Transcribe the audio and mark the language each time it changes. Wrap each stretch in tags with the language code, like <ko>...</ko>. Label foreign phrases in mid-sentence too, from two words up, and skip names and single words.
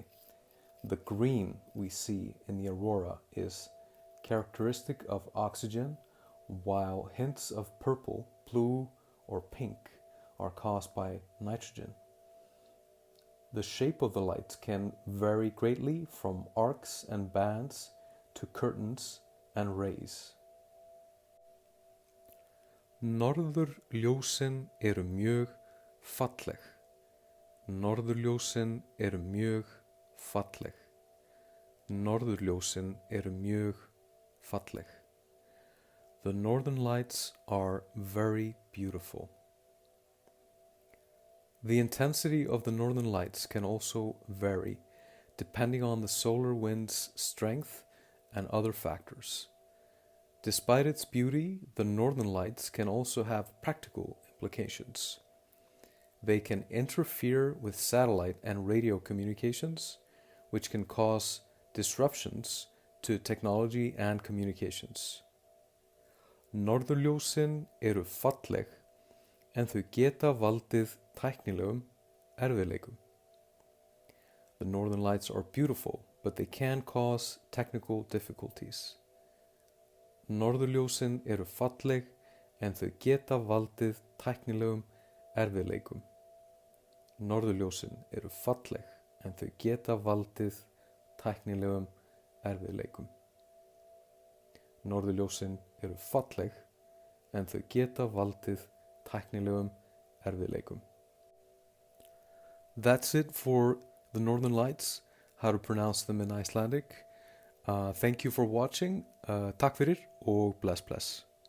<en>The green we see in the aurora is characteristic of oxygen, while hints of purple, blue, or pink are caused by nitrogen. The shape of the lights can vary greatly from arcs and bands to curtains and rays.</en> <is>Norðurljósin eru mjög falleg. Norðurljósin eru mjög falleg. Norðurljósin eru mjög falleg.</is> <en>The Northern Lights are very beautiful. The intensity of the Northern Lights can also vary depending on the solar wind's strength and other factors. Despite its beauty, the Northern Lights can also have practical implications. They can interfere with satellite and radio communications, which can cause disruptions to technology and communications.</en> <is>Norðurljósin eru falleg en þau geta valdið tæknilegum erfiðleikum.</is> <en>The Northern Lights are beautiful, but they can cause technical difficulties.</en> <is>Norðurljósin eru falleg en þau geta valdið tæknilegum erfiðleikum. Norðurljósin eru falleg en þau geta valdið tæknilegum erfiðleikum. Norðurljósin eru falleg en þau geta valdið tæknilegum erfiðleikum.</is> <en>That's it for the Northern Lights, how to pronounce them in Icelandic. Thank you for watching.</en> <is>Takk fyrir og bless bless.</is>